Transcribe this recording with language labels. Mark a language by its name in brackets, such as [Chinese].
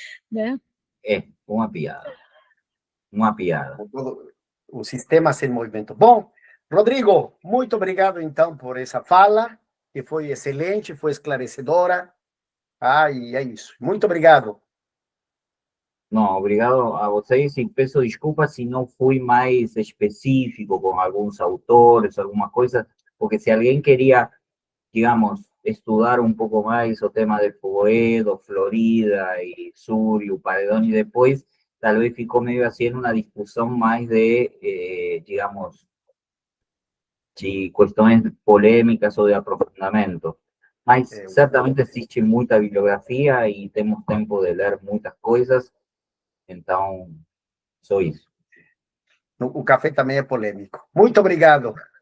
[Portuguese] Né? É uma piada. Uma piada. O sistema sem movimento. Bom, Rodrigo, muito obrigado, então, por essa fala, que foi excelente, foi esclarecedora. E é isso. Muito obrigado. [Spanish] No, [Portuguese] obrigado a vocês [Spanish] y peço disculpas si no fui más específico con algunos autores, algunas cosas, porque si alguien quería, digamos, estudiar un poco más o tema de Boedo, Florida y Sur y Paredón y después, tal vez ficó medio así en una discusión más de, digamos, si cuestiones polémicas o de aprofundamiento. [Portuguese] Mas certamente existe muita [Spanish] bibliografía y tenemos tiempo de leer muchas cosas. [Portuguese] Então, só isso. O café também é polêmico. Muito obrigado.